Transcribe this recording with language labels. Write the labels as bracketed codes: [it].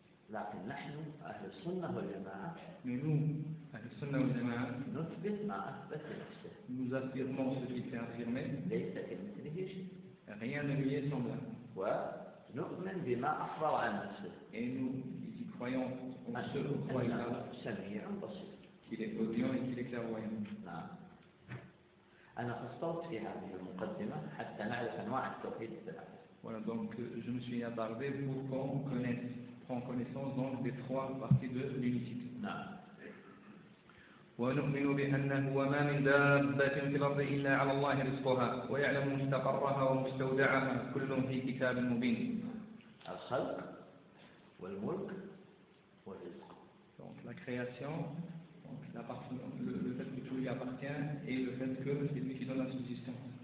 [ar] لكن نحن أهل السنة والجماعة. [fr] Mais nous, أهل السنة والجماعة. [ar] نثبت ما أثبت نفسه. [fr] Nous affirmons ce qui est affirmé. [ar] ليس كمثله شيء. [fr] Rien ne lui est semblable. [ar] ونؤمن بما أخبر عن نفسه. [fr] Et nous y croyons en ce que croyons. [ar] سميع بصير. [fr] Qu'il est audient et qu'il est clairvoyant. [ar] أنا قصرت في هذه المقدمة حتى نعرف أنواع التوحيد الثلاثة. [fr] Voilà donc je me suis attardé pour qu'on connaisse. En connaissance donc des trois parties de l'unicité. [ar] ونؤمن بأنه وما من دابة في الأرض إلا على الله رزقها ويعلم مستقرها ومستودعها كل في كتاب مبين. الخلق والملك والرزق. [fr] Donc la création, donc la partie, le fait que tout lui appartient et le fait que c'est lui qui donne la subsistance.